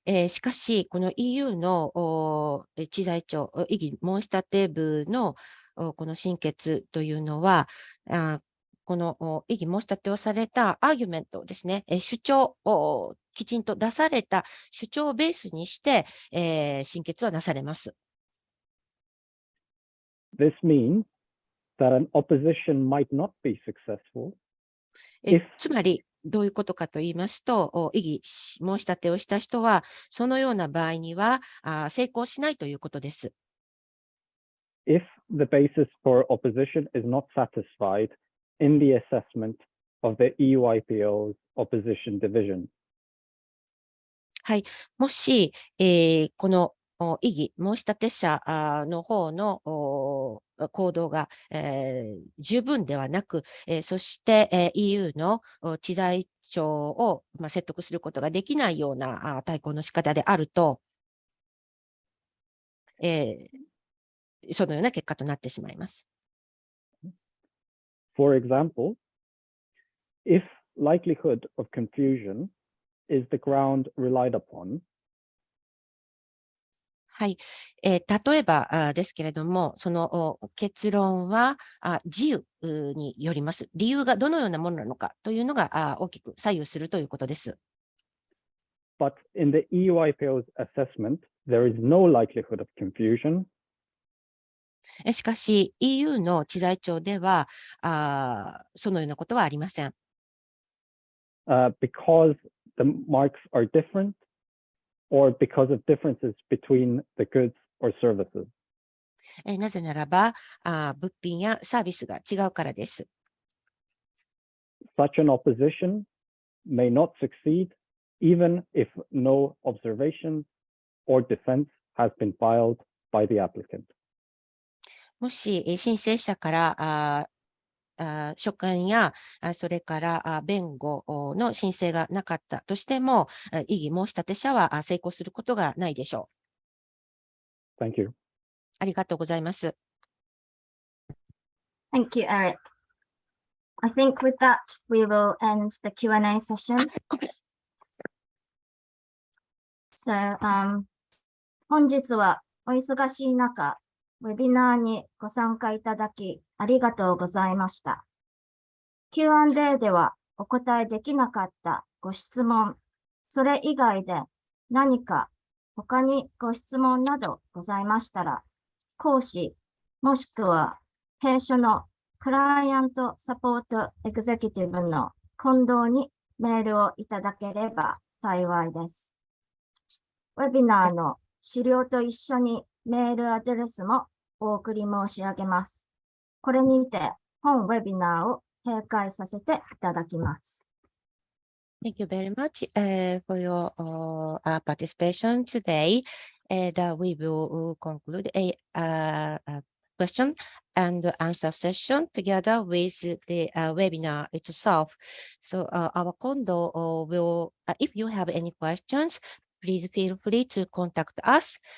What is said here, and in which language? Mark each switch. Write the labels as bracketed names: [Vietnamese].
[Japanese] しかし、この EU の知財庁、異議申し立て部のこの審決というのは、この異議申し立てをされたアーギュメントですね、主張をきちんと出された主張をベースにして、審決はなされます。 [English] This means that an opposition might not be successful [Japanese] つまり、どういうことかと言いますと、異議申し立てをした人は、そのような場合には成功しないということです。 [English] if the basis for opposition is not satisfied in the assessment of the EUIPO's opposition division. [Japanese] はい。もし、この異議申し立て者の方の行動が、十分ではなく、そして、EU の知財庁を、説得することができないような対抗の仕方であると、そのような結果となってしまいます。 [English] For example, if likelihood of confusion is the ground relied upon, [Japanese] はい。例えばですけれども、その結論は自由によります。理由がどのようなものなのかというのが大きく左右するということです。 [English] But in the EU-IPO's assessment, there is no likelihood of confusion. [Japanese] しかし、EU の知財庁ではそのようなことはありません。 [English] Because the marks are different or because of differences between the goods or services. [Japanese] なぜならば物品やサービスが違うからです。 [English] Such an opposition may not succeed even if no observation or defense has been filed by the applicant. [Japanese] もし申請者から書簡やそれから弁護の申請がなかったとしても、異議申し立て者は成功することがないでしょう。 [English] Thank you. [Japanese] ありがとうございます。 [English] Thank you, Eric. I think with that, we will end the Q&A session. [Japanese] ごめんなさい。 So, 本日はお忙しい中、ウェビナーにご参加いただきありがとうございました。 Q&A ではお答えできなかったご質問、それ以外で何か他にご質問などございましたら、講師もしくは弊社のクライアントサポートエグゼクティブの近藤にメールをいただければ幸いです。ウェビナーの資料と一緒にメールアドレスもお送り申し上げます。これにて本ウェビナーを閉会させていただきます。 [English] Thank you very much for your participation today. And we will conclude a question and answer session together with the webinar itself. So our Kondo will, if you have any questions, please feel free to contact us.